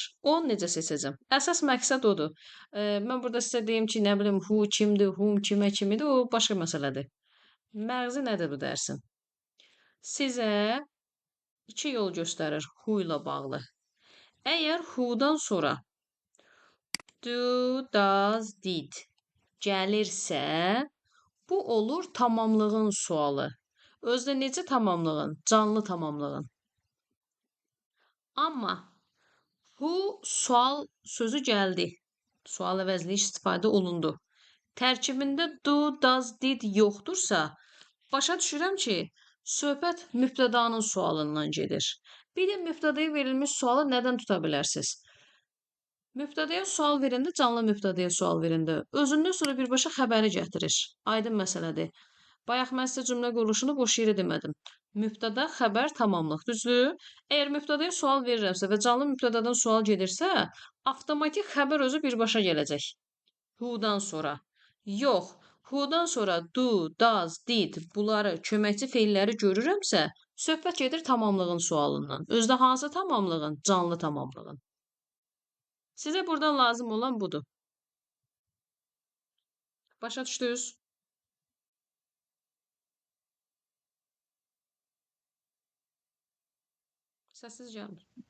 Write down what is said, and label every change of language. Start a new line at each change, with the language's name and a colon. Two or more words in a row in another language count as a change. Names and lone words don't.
Azerbaijani: Onu necə seçəcəm? Əsas məqsəd odur. Mən burada sizə deyim ki, nə bilim, who kimdir, whom kimə kimidir, o başqa məsələdir. Məğzi nədir bu dərsin? Sizə iki yol göstərir who ilə bağlı. Əgər who'dan sonra
English: do, does, did
Azerbaijani: gəlirsə, bu olur tamamlığın sualı. Özdə necə tamamlığın? Canlı tamamlığın. Amma who sual sözü gəldi. Sual əvəzliyi istifadə olundu. Tərkibində do, does, did yoxdursa, başa düşürəm ki, söhbət mübtədanın sualından gedir. Bir də mübtədəyə verilmiş sualı nədən tuta bilərsiniz? Mübtədəyə sual verəndə canlı mübtədəyə sual verəndə özündən sonra birbaşa xəbəri gətirir. Aydın məsələdir. Bayaq mən sizə cümlə quruluşunu boş yerə demədim. Mübtədə, xəbər, tamamlıq. Düzdür? Əgər mübtədəyə sual verirəmsə və canlı mübtədədən sual gedirsə, avtomatik xəbər özü birbaşa gələcək. Who-dan sonra. Yox, who-dan sonra
English: do, does, did
Azerbaijani: bunları köməkçi feilləri görürəmsə, söhbət gedir tamamlığın sualından. Özdə hansı tamamlığın? Canlı tamamlığın. Sizə buradan lazım olan budur. Başa düşdünüz? Səssiz gəlmir.